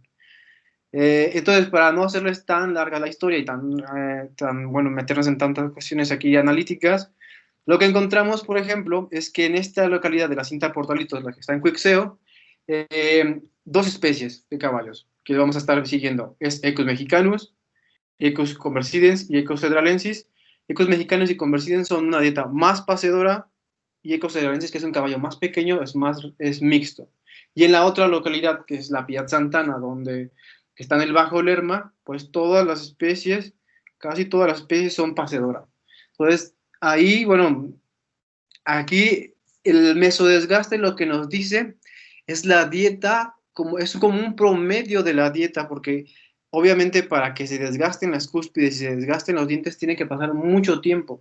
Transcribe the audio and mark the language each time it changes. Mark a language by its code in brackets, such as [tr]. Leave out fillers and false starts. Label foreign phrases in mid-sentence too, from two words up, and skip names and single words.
[es] Entonces, para no hacerles tan larga la historia y bueno, meternos en tantas cuestiones aquí analíticas, Lo que encontramos, por ejemplo, es que en esta localidad de la cinta Portalitos, la que está en Cuixeo, dos especies de caballos que vamos a estar siguiendo. Es Equus mexicanus, Equus conversidens y Equus federalensis. Equus mexicanus y conversidens son una dieta más paseadora y Equus federalensis, que es un caballo más pequeño, es mixto. Y en la otra localidad, que es la Piat Santana, donde está en el Bajo Lerma, pues todas las especies, casi todas las especies son paseadoras. Entonces, ahí, bueno, aquí el mesodesgaste lo que nos dice es la dieta, es como un promedio de la dieta, porque obviamente para que se desgasten las cúspides y se desgasten los dientes tiene que pasar mucho tiempo.